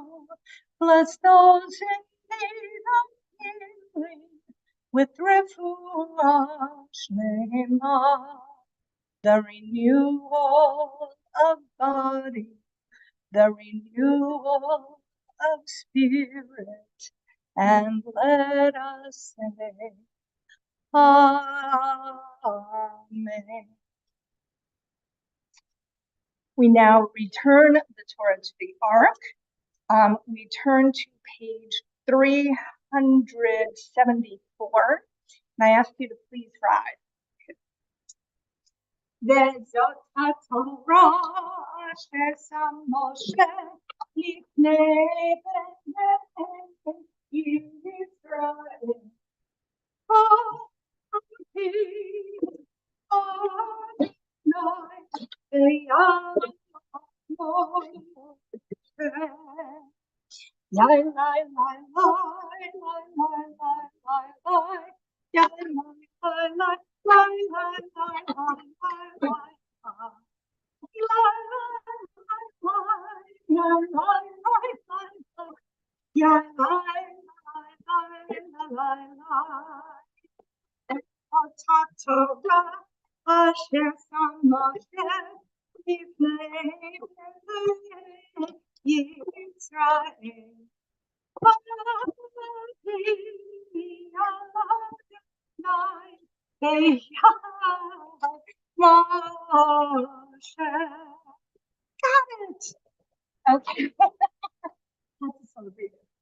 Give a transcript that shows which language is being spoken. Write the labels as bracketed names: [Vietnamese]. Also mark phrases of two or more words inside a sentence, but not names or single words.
[English] Bless those in need of healing with refuah shlema, the renewal of body, the renewal of spirit, and let us say, Amen. We now return the Torah to the Ark. We turn to page 374, and I ask you to please rise. [Hebrew] וזאת התורה אשר שם משה לפני בני ישראל. אנוכי אדוני ויעמוד Lai, lai, lai, lai, lai, lai, lai, lai, lai. Lai, lai, lai, lai, lai, lai, lai, lai, lai. Lai, lai, lai, lai, lai, lai. Yeah, lai, lai, lai, lai, lai. תורה, אשר שם משה לפני ישראל. [English] Got it. Okay. That's a celebration.